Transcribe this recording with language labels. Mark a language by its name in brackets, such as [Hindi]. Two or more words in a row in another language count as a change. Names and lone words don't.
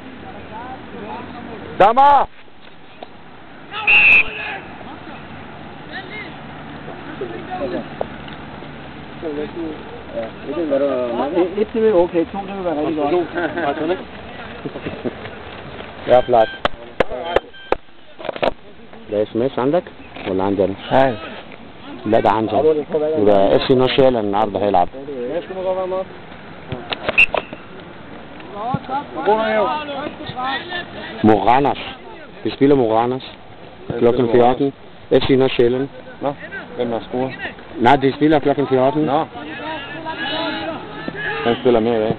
[Danish] Et det er okay, 2 det vil være rigtig godt. Ja, flot. [Arabic] ده اسمه ايه عندك ولا عندنا؟ لا ده عندنا. يبقى FC نوشيل النهارده هيلعب. [Danish] Moranas. Vi spiller Moranas. Klokken 14. FC Nordsjælland. Nå, hvem har scoret? Nej, de spiller klokken 14. Nå. Hvem spiller mere i dag?